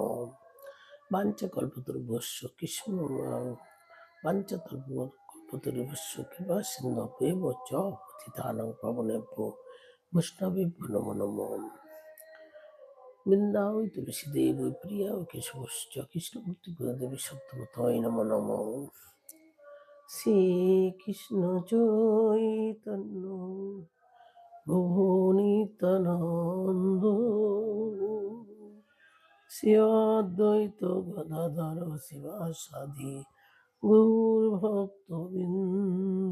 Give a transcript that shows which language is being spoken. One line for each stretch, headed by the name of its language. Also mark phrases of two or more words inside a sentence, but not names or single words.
Sanskrit: বাঞ্ছাকল্পতরুভ্যশ্চ বাঞ্ছাকল্পতরুভ্যশ্চ কৃপা সিন্ধুভ্যেব চ পতিতানাং পাবনেভ্যো বৈষ্ণবেভ্যো নমো নমো। বৃন্দাবৈ তুলসীদেবৈ প্রিয়ায় কেশবশ্চ কৃষ্ণভক্তিপ্রদাদেবী সত্যবতৈ নমো নমো। শ্রীকৃষ্ণ চৈতন্য প্রভু নিত্যানন্দ শ্রী অদ্বৈত গদাধর শিবাসাদি গৌর ভক্তবৃন্দ।